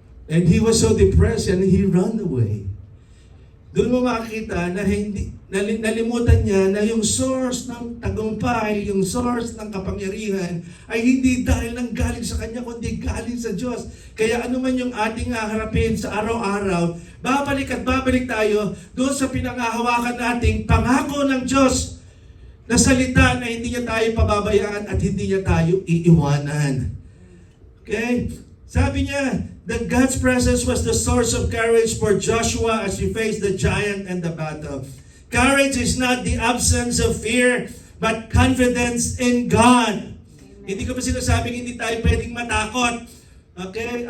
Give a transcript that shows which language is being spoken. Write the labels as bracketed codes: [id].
[en] And he was so depressed and he ran away. [tl] Doon mo makikita na nalimutan niya na yung source ng tagumpay, yung source ng kapangyarihan ay hindi dahil nang galing sa kanya, kundi galing sa Diyos. Kaya ano man yung ating haharapin sa araw-araw, babalik at babalik tayo doon sa pinangahawakan nating pangako ng Diyos na salita na hindi niya tayo pababayaan at hindi niya tayo iiwanan. Okay? Sabi niya, [en] that God's presence was the source of courage for Joshua as he faced the giant and the battle. Courage is not the absence of fear, but confidence in God. [tl] Hindi ko pa sinasabing hindi tayo pwedeng matakot. Okay?